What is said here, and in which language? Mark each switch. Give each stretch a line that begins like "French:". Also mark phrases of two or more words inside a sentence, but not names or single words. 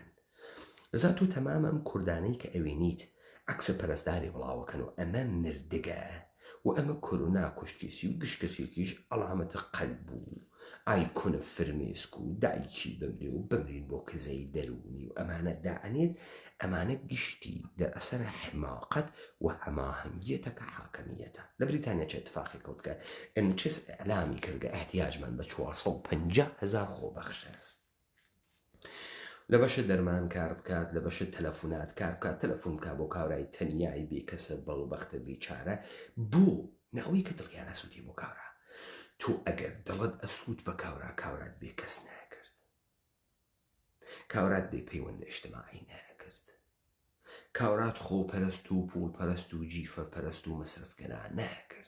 Central Kurdish: ئەزا تۆ تەمام ئەم کوردانەی کە ئەوێنیت عەکسە پەرستداری بڵاوەکەن و ئەمە مردگە و ئەمە کۆرۆنا کوشتێسی و گشتکەسێکیش ئەڵامەتە قەلب بوو ئایکۆنە فرمێسک و دایکی بمرێ و بمرین بۆ کزەی دەرونی و ئەمانە دائەنێت ئەمانە گشتی دەرئەسەرە حماقەت و هەماهەنگیەتە کە حاکمیەتە. لە بریتانیا چه اتفاقی کەوتکە NHS ئەعلامی کردگە احتیاجمان بە 450,000 خۆبەخشە لە بەشە دەرمان کار بکات، لە بەشە تەلەفۆنات کار بکات، تەلەفۆن بکات بۆ کاورای تەنیایی بێکەسە بەڵبەختە بێچارە بۆ ناوەی کە دڵیان ئەسووتی بۆ کاورا. تۆ ئەگەر دڵت ئەسوود بە کاورا کاورات بێکەس ناکرد، کاورات بێپەیوەندە ئیجتیماعی ناکرد، کاورات خۆپەرست و پوڵپەرست و جیفەرپەرست و مەسرفگەرا ناکرد.